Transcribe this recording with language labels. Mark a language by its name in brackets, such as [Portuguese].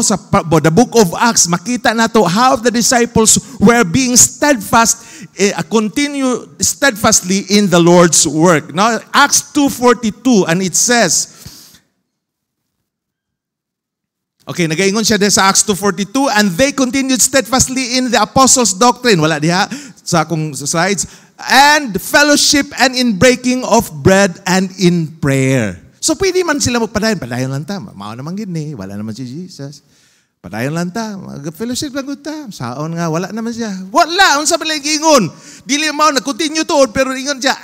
[English] Sa the book of Acts, [Cebuano] makita nato [English] how the disciples were being steadfast, continue steadfastly in the Lord's work. Now, Acts 2:42, and it says, okay, [Cebuano] nagaingon siya din sa [English] Acts 2:42, and they continued steadfastly in the apostles' doctrine. [Cebuano] Wala diha sa akong slides. [English] And fellowship, and in breaking of bread, and in prayer. [Cebuano] So pwede man sila magpadayon. Padayon lang ta. Mao naman gini. Wala naman si Jesus. Padayon lang ta. Fellowship lang ta. Saon nga. Wala naman siya. Wala. Unsa ba lang ingon? Dili mao nag-continue to. Pero ingon siya.